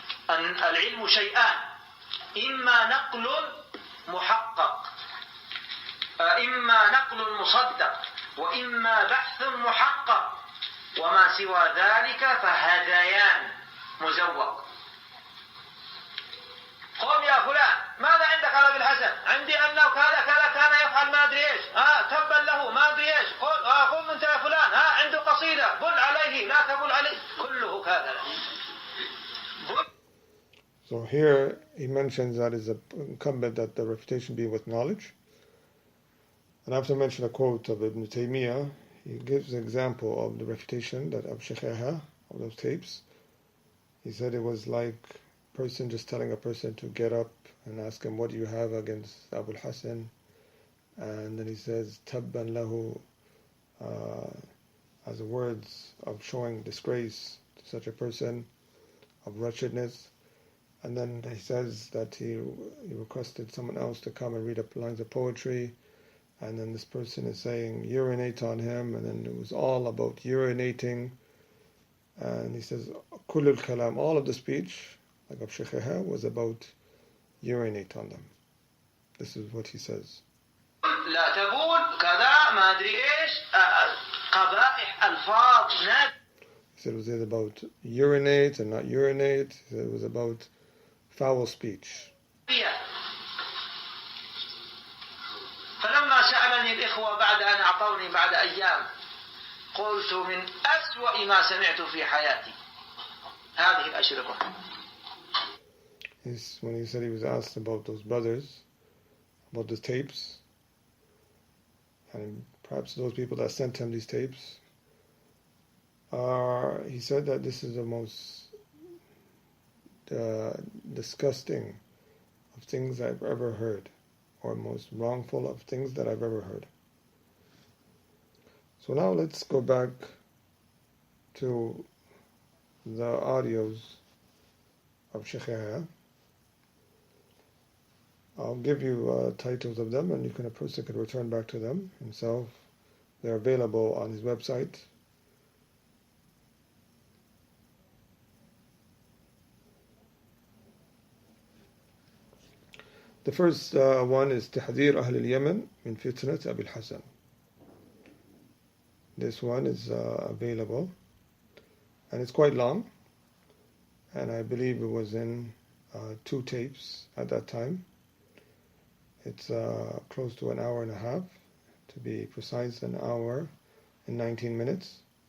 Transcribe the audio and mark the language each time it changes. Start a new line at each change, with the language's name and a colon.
Arabic: العلم شيئان إما نقل محقق إما نقل مصدق وإما بحث محقق وما سوى ذلك فهذيان مزور. قم يا فلان ماذا عندك على ابن الحسن؟ عندي أنه كذا كذا كان يفعل ما أدري إيش تبا له ما أدري إيش قم أنت يا فلان عنده قصيدة بل عليه لا تبل عليه كله كذا.
English: So here he mentions that it's incumbent that the refutation be with knowledge. And after mentioning a quote of Ibn Taymiyyah, he gives an example of the refutation that of Shaykh Yahya, of those tapes. He said it was like a person just telling a person to get up and ask him, what do you have against Abu al-Hasan? And then he says, Tabban lahu, as words of showing disgrace to such a person, of wretchedness. And then he says that he requested someone else to come and read up lines of poetry. And then this person is saying, urinate on him. And then it was all about urinating. And he says, Kull al-kalam, all of the speech, like of Shaykh Yahya, was about urinate on them. This is what he says.
Arabic: لا تبول كذا ما أدري إيش قبائح ألفاظ.
English: He said it was either about urinate and not urinate. He said it was about foul speech.
Arabic: فلما سألني الإخوة بعد أن أعطوني بعد أيام قلت من أسوأ ما سمعت في حياتي هذه الأشرطة.
English: When he said he was asked about those brothers, about the tapes, and perhaps those people that sent him these tapes, he said that this is the most disgusting of things I've ever heard, or most wrongful of things that I've ever heard. So now let's go back to the audios of Shaykh Yahya. I'll give you titles of them, and you can, a person can return back to them himself. They're available on his website. The first one is تحذير أهل اليمن من فتنة أبي الحسن. This one is available, and it's quite long, and I believe it was in 2 tapes at that time. It's close to an hour and a half, to be precise, an hour and 19 minutes.